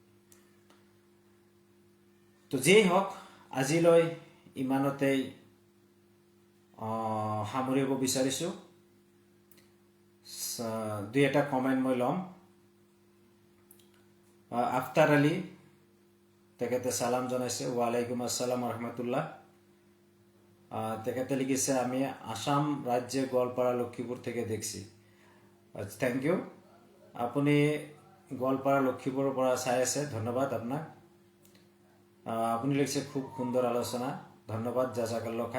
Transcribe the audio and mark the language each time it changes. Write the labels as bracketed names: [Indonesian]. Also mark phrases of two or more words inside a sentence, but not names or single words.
[Assamese] তো যেই হওক, আজিলৈ ইমানতেই সামৰিব বিচাৰিছোঁ। 2-এটা কমেণ্ট মই ল'ম। আফতাৰ আলী, তেখেতে সালাম জনাইছে, [Arabic] وعليكم السلام رحمة الله. [Assamese] তেখেতে লিখিছে [Bangla] আমি আসাম রাজ্যে গোৱালপাৰা লক্ষীপুৰ থেকে দেখছি। [English] thank you, [Assamese] আপুনি গোৱালপাৰা লক্ষীপুৰৰ পৰা চাই আছে, ধন্যবাদ আপোনাক। আপুনি লিখিছে খুব সুন্দৰ আলোচনা, ধন্যবাদ, [Arabic] جزاك الله خير.